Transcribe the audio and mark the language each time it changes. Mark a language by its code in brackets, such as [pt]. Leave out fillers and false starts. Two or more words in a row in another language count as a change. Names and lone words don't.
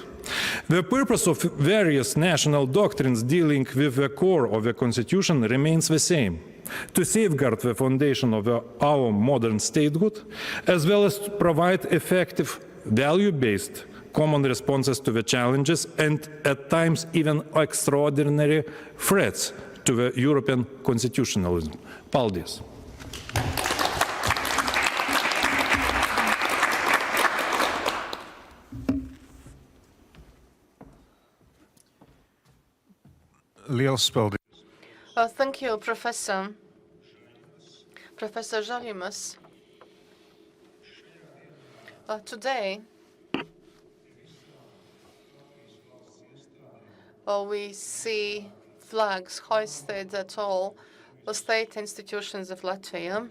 [en] The purpose of various national doctrines dealing with the core of the Constitution remains the same: to safeguard the foundation of our modern statehood, as well as to provide effective, value-based common responses to the challenges and, at times, even extraordinary threats to the European constitutionalism. [lv] Paldies. Liels paldies. [en] Thank you, Professor. Professor Žalimas. Today, we see flags hoisted at all state institutions of Latvia.